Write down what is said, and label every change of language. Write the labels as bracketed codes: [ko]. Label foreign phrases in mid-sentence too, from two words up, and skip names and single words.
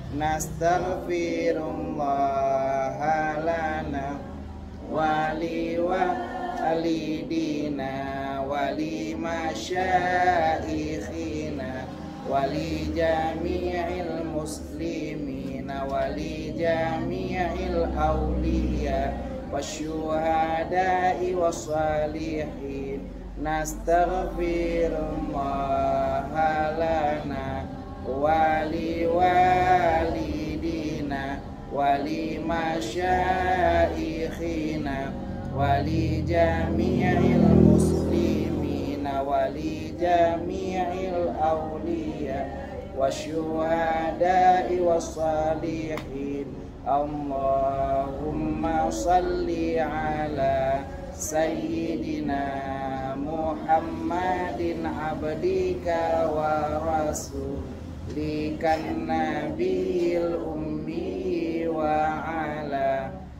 [ar] نستغفر الله لنا ولوالدينا ولمشايخنا ولجميع المسلمين ولجميع الأولياء والشهداء والصالحين نستغفر الله لنا ولوالدينا ولمشايخنا ولجميع المسلمين ولجميع الأولياء والشهداء والصالحين اللهم صل على سيدنا محمد عبدك ورسولك النبي الأمي وعلى